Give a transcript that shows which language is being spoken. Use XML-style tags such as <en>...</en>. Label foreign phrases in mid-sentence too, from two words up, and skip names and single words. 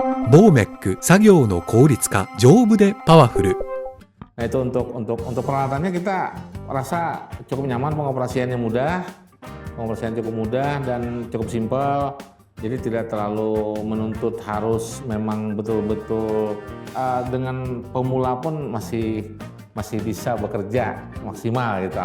<ja>ボーメック作業の効率化丈夫でパワフル。</ja> <id>Nah itu untuk peralatannya kita rasa cukup nyaman, pengoperasiannya mudah, pengoperasian cukup mudah dan cukup simpel. Jadi tidak terlalu menuntut harus memang betul-betul dengan pemula pun masih bisa bekerja maksimal gitu.</id>